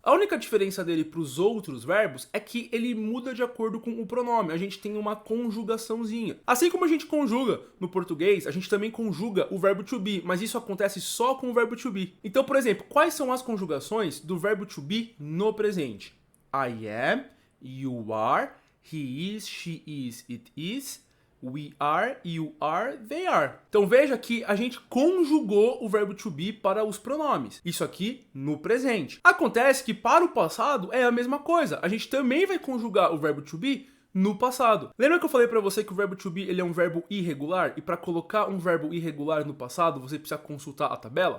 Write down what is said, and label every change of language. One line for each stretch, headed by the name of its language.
Portuguese: A única diferença dele para os outros verbos é que ele muda de acordo com o pronome. A gente tem uma conjugaçãozinha. Assim como a gente conjuga no português, a gente também conjuga o verbo to be, mas isso acontece só com o verbo to be. Então, por exemplo, quais são as conjugações do verbo to be no presente?
English: I am, you are, he is, she is, it is, we are, you are, they are.
Portuguese: Então veja que a gente conjugou o verbo to be para os pronomes. Isso aqui no presente. Acontece que para o passado é a mesma coisa. A gente também vai conjugar o verbo to be no passado. Lembra que eu falei pra você que o verbo to be ele é um verbo irregular? E para colocar um verbo irregular no passado, você precisa consultar a tabela?